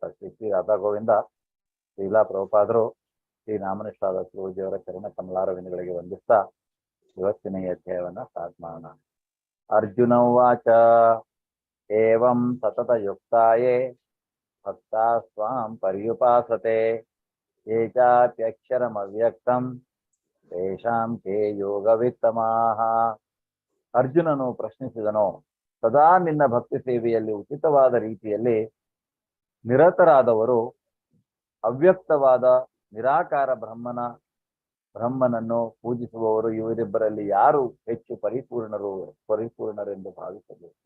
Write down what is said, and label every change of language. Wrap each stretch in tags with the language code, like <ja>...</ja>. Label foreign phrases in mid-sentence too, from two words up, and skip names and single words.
<kn>ಶ್ರೀ ರಾಧಾ ಗೋವಿಂದ ಶ್ರೀಲಾ ಪ್ರಭುಪಾದರು ಶ್ರೀ ನಾಮನಿಷ್ಠಾದ ಗುರೂಜಿಯವರ ಚರಣ ಕಮಲಾರವಿಂದಗಳಿಗೆ ವಂದಿಸ್ತಾ ಇವತ್ತಿನ ಈ ಅಧ್ಯಾಯವನ್ನ ಸ್ಟಾರ್ಟ್ ಮಾಡೋಣ.</kn> <sa>ಅರ್ಜುನ ಉವಾಚ ಏವಂ ಸತತ ಯುಕ್ತಾಯೇ ಭಕ್ತಾ ಸ್ವಾಂ ಪರ್ಯುಪಾಸತೆ ಯೇ ಚಾಪ್ಯಕ್ಷರಮವ್ಯಕ್ತಂ ತೇಷಾಂ ಕೇ ಯೋಗವಿತ್ತಮಾಹ.</sa> <kn>ಅರ್ಜುನನು ಪ್ರಶ್ನಿಸಿದನು, ಸದಾ ನಿನ್ನ ಭಕ್ತಿ ಸೇವೆಯಲ್ಲಿ ಉಚಿತವಾದ ರೀತಿಯಲ್ಲಿ ನಿರತರಾದವರು ಅವ್ಯಕ್ತವಾದ ನಿರಾಕಾರ ಬ್ರಹ್ಮನನ್ನು ಪೂಜಿಸುವವರು ಇವರಿಬ್ಬರಲ್ಲಿ ಯಾರು ಹೆಚ್ಚು ಪರಿಪೂರ್ಣರೆಂದು ಭಾವಿಸಬೇಕು.</kn>